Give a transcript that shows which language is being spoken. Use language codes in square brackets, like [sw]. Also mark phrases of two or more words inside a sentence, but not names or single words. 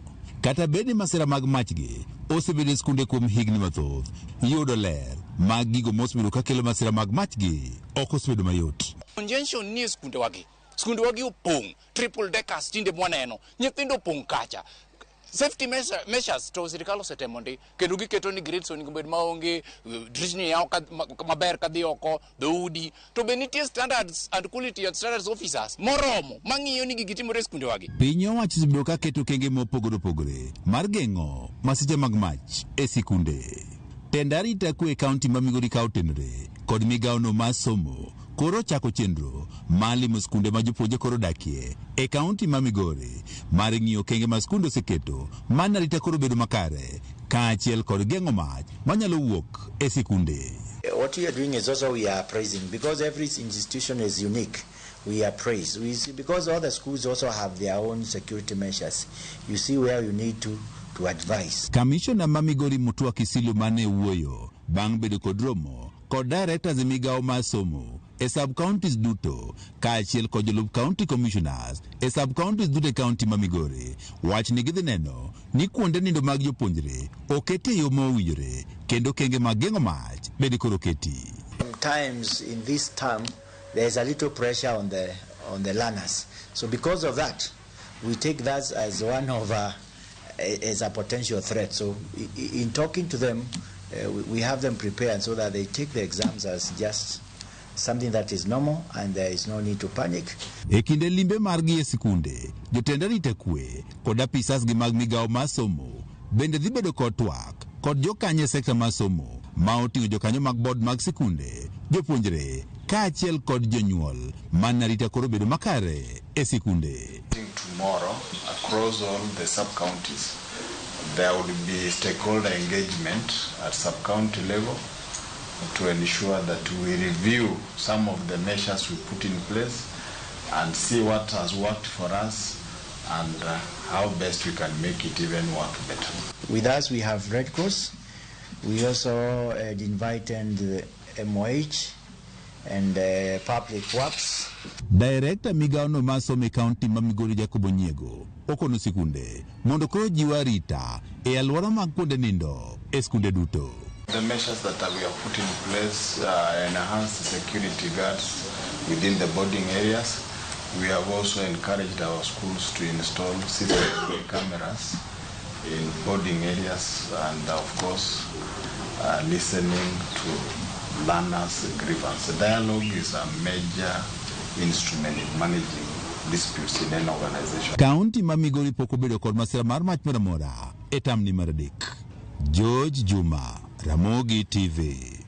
[luo] Kata bende masira mag mach gi osebedo e skunde kuom higni mathoth, yudo ler mag gigo ma osebedo ka kelo masira mag mach gi ok osebedo mayot. Congestion ni e skunde wagi opong' [en] triple deckers [luo] tinde mwaneno, nyithindo opong' kacha. [en] Safety measures [luo] to sirkal osetemo ndi kendo giketo ni grades onego bed maonge, drishni yao maber kadhi oko, dhoudi to be nitie [en] standards and quality and standards officers [luo] moromo mang'iyo ni gigi timore e skunde wagi. Piny owacho osebedo ka keto kenge mopogore opogore mar geng'o masiche mag mach e sikunde. Tend arita kwe kaunti ma Migori ka otenore kod migawo no mar somo koro chako chenro malimo skunde ma jopuonjre koro dakie e kaunti ma Migori mar ng'iyo kenge ma skunde oseketo man arita koro bedo makare kaachiel kod geng'o mach manyalo wuok e sikunde. [en] What we are doing is also we are praising because every institution is unique. We are praised. We see because all the schools also have their own security measures. You see where you need to advise. [luo] Commissioner ma Migori Mutua Kisilu mane wuoyo bang' bedo kod romo kod directors e migawo mar somo e sub-counties duto kaachiel kod jolup [en] county commissioners [luo] e sub-counties duto e county ma Migori wach ni gidhi neno ni kuonde nindo mag jopuonjre okete yo mowinjore kendo kenge mag geng'o mach bende koro keti. [en] Sometimes in this term there is a little pressure on the learners. So because of that we take that as one of as a potential threat. So in talking to them we have them prepared so that they take the exams as just something that is normal and there is no need to panic. [luo] E kinde limbe margi e sikunde, jotend arita kwe kod apisas gi mag migawo mar somo bende dhi bedo kod twak kod jokanye sekta mar somo ma oting'o jokanyo mag board mag sikunde, jopuonjre kaachiel kod jonyuol man arita koro bedo makare e sikunde. [en] Tomorrow across all the sub-counties there will be stakeholder engagement at sub-county level to ensure that we review some of the measures we put in place and see what has worked for us and how best we can make it even work better. With us we have Red Cross. We also invited the MOH and Public Works. [luo] Director migawo no mar somo e kaunti ma Migori Jacobo Nyiego okono sikunde mondo koro jiwo arita e alwora mag kuonde nindo e skunde duto. [en] The measures that we have put in place enhance security guards within the boarding areas. We have also encouraged our schools to install CCTV cameras in boarding areas and of course listening to learners' grievance. Dialogue is a major instrument in managing disputes in an organization. [luo] Kaunti ma Migori pok obedo kod masira mar mach moro amora e tamni mar adek. Juma, Ramogi TV.